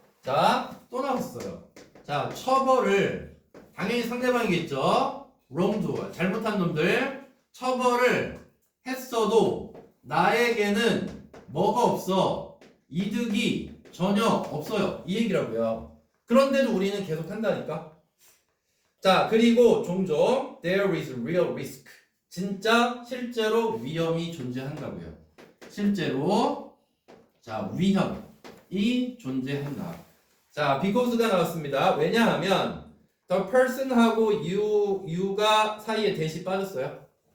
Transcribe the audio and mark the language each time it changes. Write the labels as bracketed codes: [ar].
[ko] 자, 또 나왔어요. 자, 처벌을 당연히 상대방이겠죠. wrongdoer, 잘못한 놈들 처벌을 했어도 나에게는 뭐가 없어? 이득이 전혀 없어요. 이 얘기라고요. 그런데도 우리는 계속 한다니까. 자, 그리고 종종 [en] there is real risk. [ko] 진짜 실제로 위험이 존재한다고요. 실제로 자, 위험이 존재한다. 자, because가 나왔습니다. 왜냐하면 the person하고 you가 사이에 대시 빠졌어요.